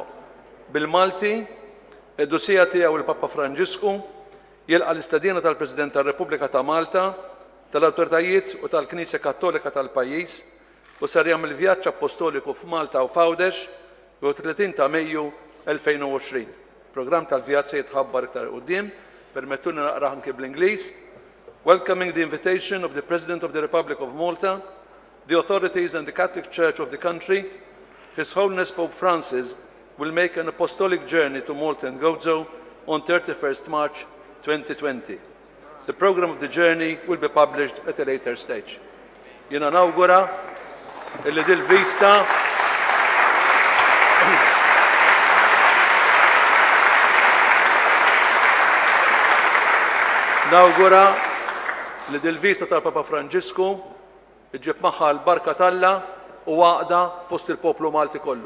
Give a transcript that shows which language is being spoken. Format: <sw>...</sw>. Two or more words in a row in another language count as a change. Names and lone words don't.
<mt>Bil-Malti, id-dosija tiegħu il-Papa Franġisku jilqa' l-istedina tal-President tar-Repubblika ta' Malta, tal-awtoritajiet u tal-Knisja Kattolika tal-pajjiż u ser jagħmel vjaġġ apostoliku f'Malta u f'Għawdex u 30 ta' Mejju 2020. Programm tal-vjaġġ se jitħabbar iktar quddiem, permettuni naqrah anke bl-Ingliż.</mt> <en>Welcoming the invitation of the President of the Republic of Malta, the authorities and the Catholic Church of the country, His Holiness Pope Francis will make an apostolic journey to Malta and Gozo on 31st March 2020. The program of the journey will be published at a later stage.</en> <mt>Jena nawgura illi dil-vista li dil-vista tal-Papa Franġisku iġib magħha l-barka talla u għaqda fost il-poplu Malti kollu.</mt>